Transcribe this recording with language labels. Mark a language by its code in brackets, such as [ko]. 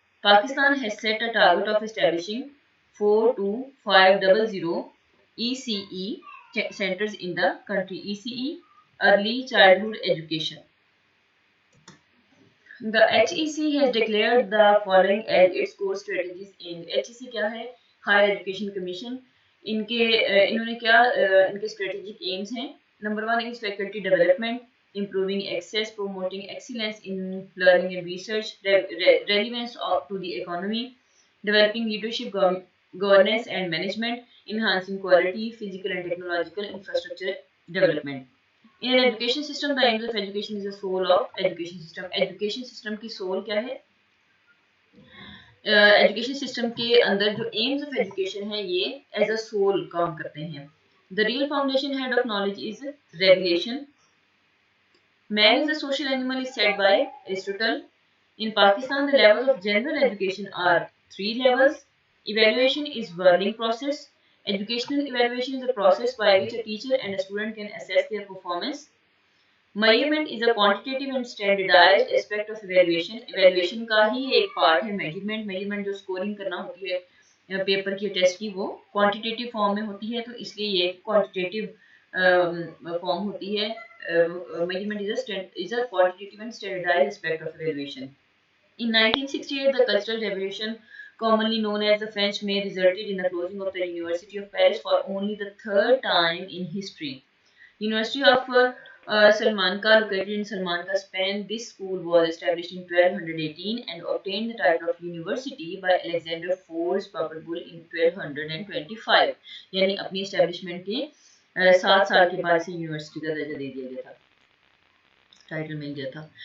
[en] Pakistan has set a target of establishing 42500 ECE centers in the country. ECE, Early Childhood Education. The HEC has declared the following as its core strategies in HEC [hi] क्या है? [en] Higher Education Commission. [hi] इन्होंने क्या इनके strategic aims हैं? [en] Number 1 is faculty development, improving access, promoting excellence in learning and research, relevance to the economy, developing leadership, governance and management, enhancing quality, physical and technological infrastructure development. In an education system, the aims of education is the soul of education system. [hi] Education system की soul क्या है? Education system के अंदर जो aims of education है ये as a soul काम करते हैं. [en] The real foundation head of knowledge is revelation. Man is a social animal is said by Aristotle. In Pakistan, the levels of general education are 3 levels. Evaluation is whirling process. Educational evaluation is a process by which a teacher and a student can assess their performance. Measurement is a quantitative and standardized aspect of evaluation. [hi] Evaluation का ही एक part है measurement. Measurement जो scoring करना होती है paper की test की, वो क्वांटिटेटिव फॉर्म में होती है, तो इसलिए ये क्वांटिटेटिव फॉर्म होती है. [en] Measurement is a quantitative and standardized aspect of evaluation. In 1968, the Cultural Revolution, commonly known as the French May, resulted in the closing of the University of Paris for only the third time in history. University of Salamanca, located in Salamanca, Spain, this school was established in 1218 and obtained the title of university by Alexander Forbes Papal Bull in 1225. [hi] यानी अपनी establishment के 7 साल के बाद से university का दर्जा दे दिया गया था, टाइटल मिल गया था.